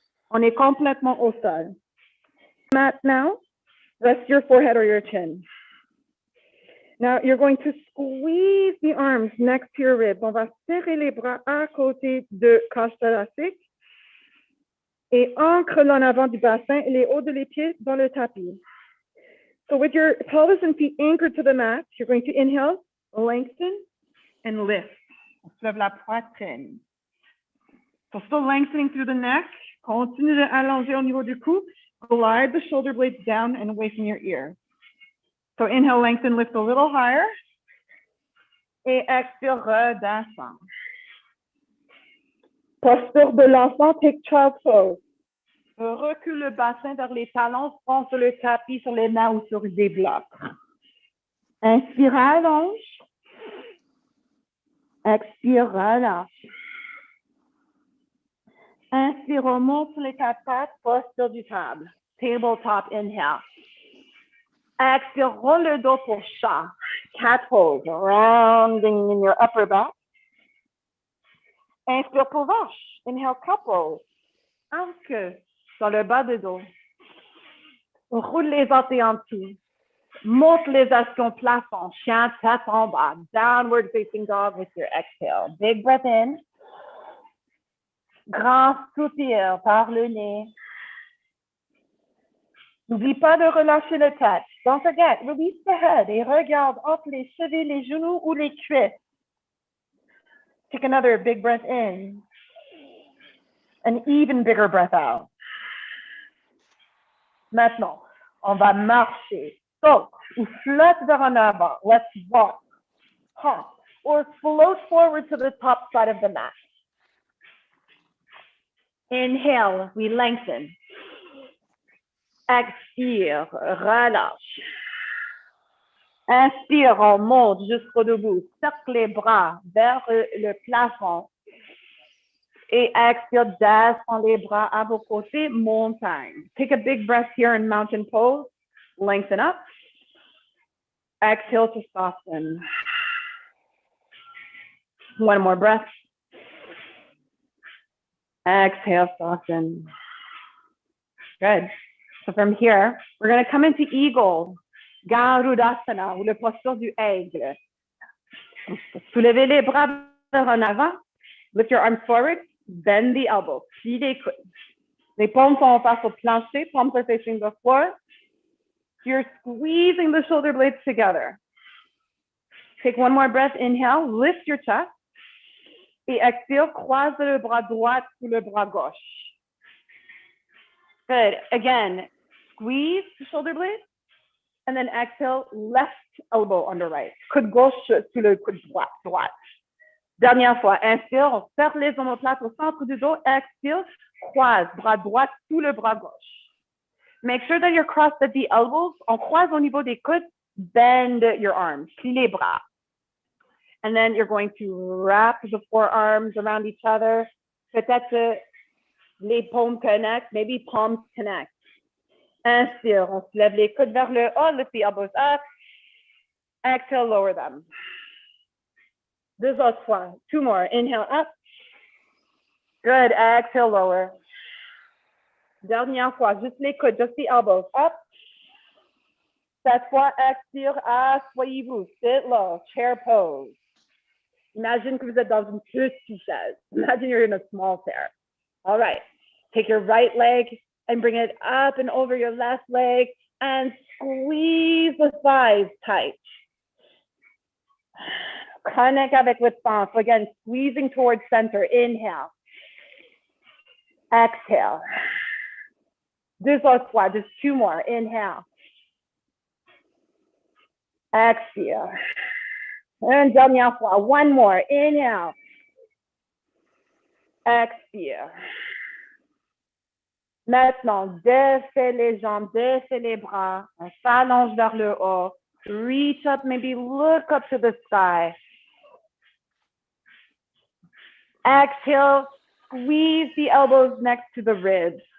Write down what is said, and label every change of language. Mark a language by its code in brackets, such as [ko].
[fr] On est complètement au sol. Maintenant, [en] rest your forehead or your chin. Now, you're going to squeeze the arms next to your ribs. [fr] On va serrer les bras à côté de cage thoracique et ancre en avant du bassin et les hauts de les pieds dans le tapis. [en] So with your pelvis and feet anchored to the mat, you're going to inhale, lengthen, and lift. [fr] On soulève la poitrine. [en] So still lengthening through the neck. [fr] Continue de allonger au niveau du cou. [en] Glide the shoulder blades down and away from your ear. So inhale, lengthen, lift a little higher. [fr] Et expire, redescend. Posture de l'enfant, [en] take child's pose. [fr] Recule le bassin vers les talons, front sur le tapis, sur les mains ou sur des blocs. Inspire, allonge. Expire, relâche. Inspire, on monte sur les quatre pattes, posture du table. [en] Tabletop, inhale. [fr] Expire, roule le dos pour chat. [en] Cat pose, rounding in your upper back. [fr] Inspire pour vache. Inhale, couple. Anque dans le bas de dos. Roule les orteils en dessous. Monte les astions plafond. Chien, tête en bas. [en] Downward facing dog with your exhale. Big breath in. [fr] Grand soupir par le nez. N'oublie pas de relâcher le tête. [en] Don't forget, release the head [fr] et regarde entre les chevilles, les genoux ou les cuisses. [en] Take another big breath in. An even bigger breath out. [fr] Maintenant, on va marcher, saute ou flotte vers en avant. [en] Let's walk, hop, or float forward to the top side of the mat. Inhale, we lengthen. [fr] Expire, relâche. Inspire, on monte jusqu'au debout. Cercle les bras vers le plafond. Et expire, descend les bras à vos côtés, montagne. [en] Take a big breath here in mountain pose. Lengthen up. Exhale to soften. One more breath. Exhale, soften. Good. So from here, we're going to come into Eagle, Garudasana, [fr] ou le posture du aigle. Soulevez les bras vers en avant. [en] Lift your arms forward. Bend the elbows. [fr] Plie les coudes. Les paumes sont en face au plancher. [en] Palms are facing the floor. You're squeezing the shoulder blades together. Take one more breath. Inhale. Lift your chest. [fr] Et expire. Croise le bras droit sous le bras gauche. [en] Good. Again, squeeze the shoulder blade. And then exhale, left elbow on the right. [fr] Coude gauche sous le coude droit. Dernière fois, inspire, on serre les omoplates au centre du dos. Expire, croise, bras droit sous le bras gauche. [en] Make sure that you're crossed at the elbows. [fr] On croise au niveau des coudes. [en] Bend your arms. [fr] Plie les bras. [en] And then you're going to wrap the forearms around each other. [fr] Peut-être les paumes connect, [en] maybe palms connect. [fr] Inspire, on se lève les coudes vers le haut, [en] lift the elbows up. Exhale, lower them. [fr] Deux autres fois, [en] two more. Inhale up. Good, exhale, lower. [fr] Dernière fois, juste les coudes, [en] just the elbows up. [fr] Cette fois, expire, asseyez-vous, [en] sit low, chair pose. [fr] Imagine que vous êtes dans une petite chaise. [en] Imagine you're in a small chair. All right, take your right leg and bring it up and over your left leg and squeeze the thighs tight. [fr] Connect avec votre ventre. [en] So again, squeezing towards center. Inhale. Exhale. [fr] Deux autres fois, [en] just two more. Inhale. Exhale. And [fr] dernière fois, [en] one more. Inhale. Expire. [fr] Maintenant, défais les jambes, défais les bras. On s'allonge vers le haut. [en] Reach up, maybe look up to the sky. Exhale, squeeze the elbows next to the ribs.